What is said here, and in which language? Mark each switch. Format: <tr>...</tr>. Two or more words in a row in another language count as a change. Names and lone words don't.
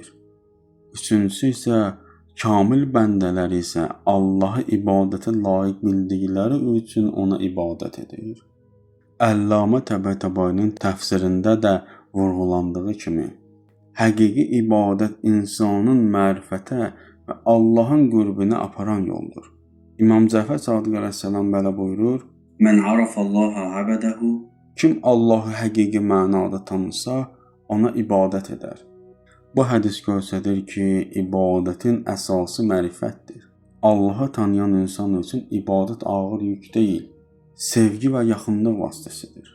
<az>Üçüncüsü isə kamil bəndələr isə Allahı ibadətə layiq bildikləri üçün ona ibadət edir. Əllamə Təbətəbayinin təfsirində də vurğulandığı kimi, həqiqi ibadət insanın mərifətə və Allahın qürbünə aparan yoldur. İmam Cəfər Sadiq əleyhissalam belə buyurur:</az> <ar>من عرف الله عبده</ar> <az>Kim Allahı həqiqi mənada tanısa, ona ibadət edər. Bu hədis göstərir ki, ibadətin əsası mərifətdir. Allahı tanıyan insan üçün ibadət ağır yük deyil, sevgi və yaxınlıq vasitəsidir.</az>